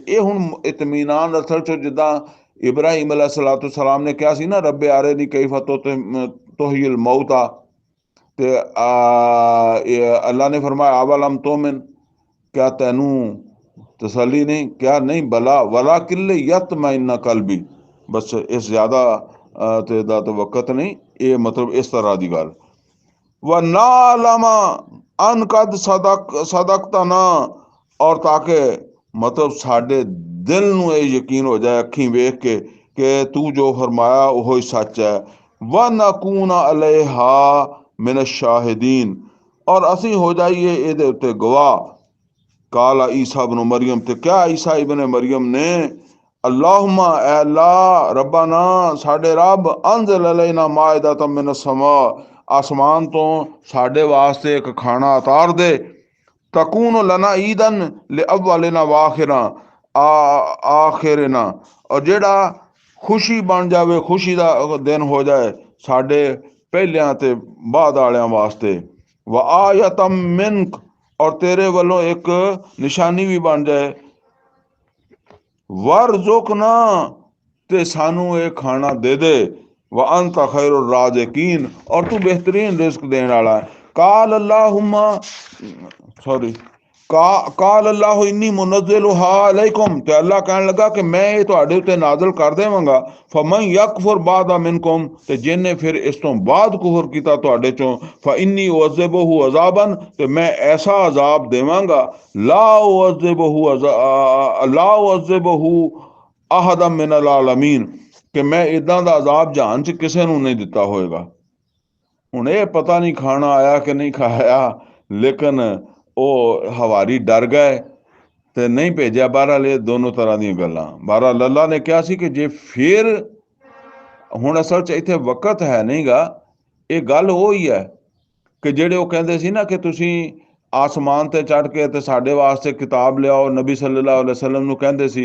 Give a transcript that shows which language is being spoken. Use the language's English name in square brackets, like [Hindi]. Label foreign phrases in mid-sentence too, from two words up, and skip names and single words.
[Punjabi] ਇਹ ਹੁਣ ਇਤਮੀਨਾਨ ਅਸਲ 'ਚ ਜਿੱਦਾਂ ਇਬਰਾਹੀਮ अलैहिस्सलाम ਨੇ ਕਿਹਾ ਸੀ ਨਾ, [Arabic] رب أرني كيف تحيي الموتى, [Punjabi] ਤੇ ਅੱਲਾ ਨੇ ਫਰਮਾਇਆ [Arabic] أولم تؤمن, [Punjabi] क्या ਤੈਨੂੰ ਤਸੱਲੀ ਨਹੀਂ? ਕਿਹਾ ਨਹੀਂ, [Arabic] بلى ولكن ليطمئن قلبي, [Punjabi] ਬਸ ਇਸ ਜ਼ਿਆਦਾ ਤੇ ਦਾ ਤਾਂ ਵਕਤ ਨਹੀਂ, ਇਹ ਮਤਲਬ ਇਸ ਤਰ੍ਹਾਂ ਦੀ ਗੱਲ। [Arabic] ونعلم أن قد صدقتنا, [Punjabi] ਅਤੇ ਤਾਕਿ ਮਤਲਬ ਸਾਡੇ ਦਿਲ ਨੂੰ ਇਹ ਯਕੀਨ ਹੋ ਜਾਏ ਅੱਖੀਂ ਵੇਖ ਕੇ ਕਿ ਤੂੰ ਜੋ ਫ਼ਰਮਾਇਆ ਉਹ ਹੀ ਸੱਚ ਹੈ। [Arabic] ونكون عليها من الشاهدين, [Punjabi] ਅਤੇ ਅਸੀਂ ਹੋ ਜਾਈਏ ਇਹਦੇ ਉੱਤੇ ਗਵਾਹ। [Arabic] قال عيسى ابن مريم, [Punjabi] ਤੇ ਕੀ ਈਸਾ ਇਬਨ ਮਰੀਅਮ ਨੇ [Arabic] اللهم [Punjabi] ਏ ਅੱਲਾਹ [Arabic] ربنا [Punjabi] ਸਾਡੇ ਰੱਬ [Arabic] أنزل علينا مائدة من السماء, [Punjabi] ਆਸਮਾਨ ਤੋਂ ਸਾਡੇ ਵਾਸਤੇ ਇੱਕ ਖਾਣਾ ਉਤਾਰ ਦੇ। [Arabic] تكون لنا عيدا لأولنا وآخرنا, [Punjabi] ਅਤੇ ਜਿਹੜਾ ਖ਼ੁਸ਼ੀ ਬਣ ਜਾਵੇ, ਖ਼ੁਸ਼ੀ ਦਾ ਦਿਨ ਹੋ ਜਾਏ ਸਾਡੇ ਪਹਿਲਿਆਂ ਤੇ ਬਾਅਦ ਵਾਲਿਆਂ ਵਾਸਤੇ। [Arabic] وآية منك, [Punjabi] ਅਤੇ ਤੇਰੇ ਵੱਲੋਂ ਇੱਕ ਨਿਸ਼ਾਨੀ ਵੀ ਬਣ ਜਾਏ। वरज़ुकना, ਤੇ ਸਾਨੂੰ ਇਹ ਖਾਣਾ ਦੇ ਦੇ। [Arabic] وأنت خير الرازقين, [Punjabi] ਅਤੇ ਤੂੰ ਬਿਹਤਰੀਨ ਰਿਜ਼ਕ ਦੇਣ ਵਾਲਾ ਹੈ। [Arabic] قال اللهم, सॉरी, قال الله إني منزلها عليكم, [Punjabi] ਤੇ ਅੱਲਾਹ ਕਹਿਣ ਲੱਗਾ ਕਿ ਮੈਂ ਇਹ ਤੁਹਾਡੇ ਉੱਤੇ ਨਾਜ਼ਿਲ ਕਰ ਦੇਵਾਂਗਾ। [Arabic] فمن يكفر بعد منكم, [Punjabi] ਤੇ ਜਿਹਨੇ ਫਿਰ ਇਸ ਤੋਂ ਬਾਅਦ ਕੁਫ਼ਰ ਕੀਤਾ ਤੁਹਾਡੇ ਚੋਂ, [Arabic] فإني أعذبه عذابا, [Punjabi] ਤੇ ਮੈਂ ਐਸਾ ਅਜ਼ਾਬ ਦੇਵਾਂਗਾ [Arabic] لا أعذبه أحدا من العالمين, [Punjabi] ਕਿ ਮੈਂ ਇੱਦਾਂ ਦਾ ਅਜ਼ਾਬ ਜਹਾਨ 'ਚ ਕਿਸੇ ਨੂੰ ਨਹੀਂ ਦਿੱਤਾ ਹੋਏਗਾ। ਹੁਣ ਇਹ ਪਤਾ ਨਹੀਂ ਖਾਣਾ ਆਇਆ ਕਿ ਨਹੀਂ ਆਇਆ, ਲੇਕਿਨ ਉਹ ਹਵਾਰੀ ਡਰ ਗਏ ਤੇ ਨਹੀਂ ਭੇਜਿਆ। ਬਹਰਾਲ ਇਹ ਦੋਨੋਂ ਤਰ੍ਹਾਂ ਦੀਆਂ ਗੱਲਾਂ। ਬਹਰਾਲ ਅੱਲਾ ਨੇ ਕਿਹਾ ਸੀ ਕਿ ਜੇ ਫਿਰ, ਹੁਣ ਅਸਲ 'ਚ ਇੱਥੇ ਵਕਤ ਹੈ ਨਹੀਂਗਾ, ਇਹ ਗੱਲ ਉਹ ਹੀ ਹੈ ਕਿ ਜਿਹੜੇ ਉਹ ਕਹਿੰਦੇ ਸੀ ਨਾ ਕਿ ਤੁਸੀਂ ਆਸਮਾਨ ਤੇ ਚੜ੍ਹ ਕੇ ਤੇ ਸਾਡੇ ਵਾਸਤੇ ਕਿਤਾਬ ਲਿਆਓ, ਨਬੀ ਸੱਲੱਲਾਹੁ ਅਲੈहि ਵਸੱਲਮ ਨੂੰ ਕਹਿੰਦੇ ਸੀ।